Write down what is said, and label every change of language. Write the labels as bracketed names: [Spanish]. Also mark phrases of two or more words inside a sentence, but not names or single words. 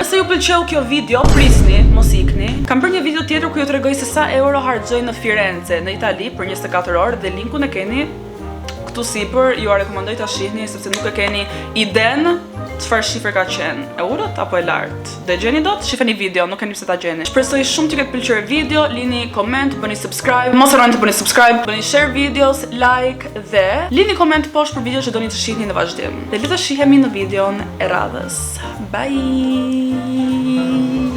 [Albanian] Nëse ju pëlqeu kjo video, prisni, mos ikni. Kam bërë një video tjetër ku ju tregoj se sa euro harxoj në Firenze, në Itali për 24 orë dhe linkun e keni këtu sipër, ju a rekomandoj ta shihni sepse nuk e keni iden çfarë shifre ka qenë. E ulët apo e lartë? Dhe gjeni dot, shifeni video, nuk keni pse ta gjeni. Shpresoj shumë që ketë pëlqyer video, lini koment, bëni subscribe, mos harroni të bëni subscribe, bëni share videos, like dhe lini koment poshtë për video që doni të shihni në vazhdim. Dhe le të shihemi në videon e radhës. Bye.